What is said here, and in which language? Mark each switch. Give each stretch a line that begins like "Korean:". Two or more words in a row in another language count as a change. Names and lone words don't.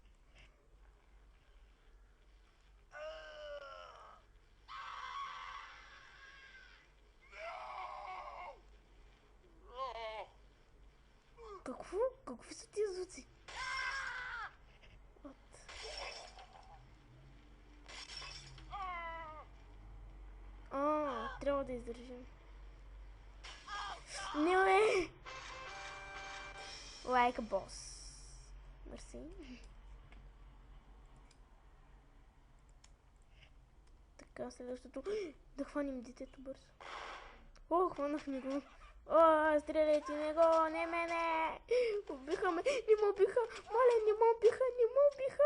Bulgarian: Какво? Какви са тия звуци? Трябва да издържим. Не, бе!
English: Like a boss.
Bulgarian: Мерси. Така, следващото. Да хванем детето бързо. О, хванахме го. О, стреляйте него, не мене! Убиха ме! Не ме убиха! Моля, не ме убиха!